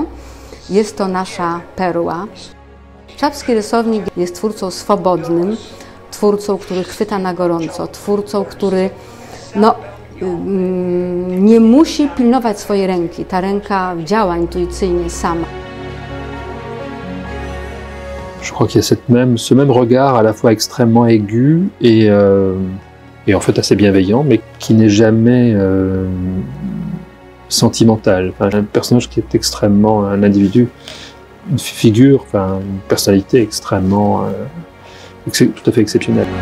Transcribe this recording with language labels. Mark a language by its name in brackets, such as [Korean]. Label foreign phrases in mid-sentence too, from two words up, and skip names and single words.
[Polish] Jest to nasza perła. Czapski rysownik jest twórcą swobodnym, twórcą, który chwyta na gorąco, twórcą, który nie musi pilnować swojej ręki. Ta ręka działa intuicyjnie sama. [French] Je crois qu'il y a ce même regard à la fois extrêmement aigu et en fait assez bienveillant, mais qui n'est jamais sentimental. Enfin, un personnage qui est extrêmement un individu, une figure, enfin une personnalité extrêmement tout à fait exceptionnelle.